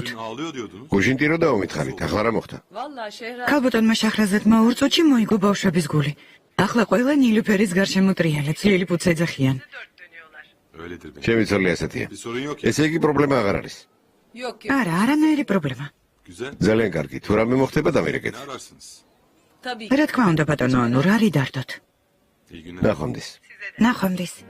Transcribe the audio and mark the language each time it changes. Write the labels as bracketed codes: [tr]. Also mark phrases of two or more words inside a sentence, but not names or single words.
[tr] Ağlıyor diyordunuz. [ka] გუშინ ტიროდა უმითხარით, ახლა რა მოხდა? ქალბატონმა შაჰრაზადმა ორ წუთში მოიგო ბავშვების გული. ახლა ყველა ნილუფერის გარშემო ტრიალებს, ლილიპუტს ეძახიან. [tr] Öyledir benim. [ka] ჩემი ცოლი ასეთია. [tr] Bir sorun yok ya. [ka] ესე იგი პრობლემა აღარ არის. არა, არანაირი პრობლემა. Güzel. ძალიან კარგი. თუ რამე მოხდება დამირეკეთ. [tr] Ne ararsınız? [ka] რა თქმა უნდა ბატონო, ონურ არ იდარდოთ. [tr] İyi günler. [ka] ნახვამდის. ნახვამდის.